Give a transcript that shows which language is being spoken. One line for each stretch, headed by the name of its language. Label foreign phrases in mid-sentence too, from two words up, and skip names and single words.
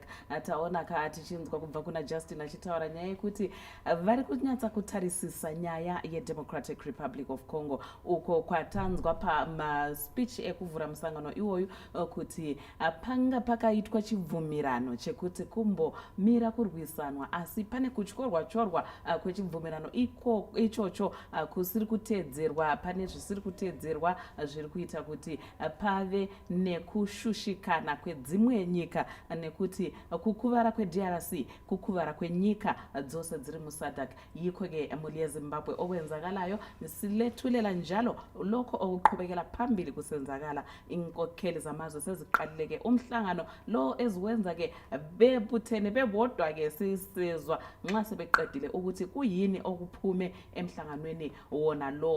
Shona: Taona tichinzwa kubva kuna Justin achitaura nyaya yekuti vari kunyatsa kutarisisa nyaya yeDemocratic Republic of Congo, uko kwatanzwa pamaspeech ekuvhura musangano iwoyu kuti panga pakaitwa chibvumira chekuti kumbomira kurwisanwa, asi pane kutyorwa kwechibvumirano ichocho kusiri kuteedzerwa. Pane zvisiri kuteedzerwa zviri kuita kuti pave nekushushikana kwedzimwe nyika, nekuti kukuvara kweDRC kukuvara kwenyika dzose dziri muSADC.
North Ndebele: Yiko-ke mhuri yeZimbabwe okwenzakalayo silethulela njalo lokho okuqhubekela phambili kusenzakala. Inkokheli zamazwe seziqalileke umhlangano lo eziwenza bebuthene bebodwa sisizwa nxa sebeqedile ukuthi kuyini okuphume emhlanganweni wona lo.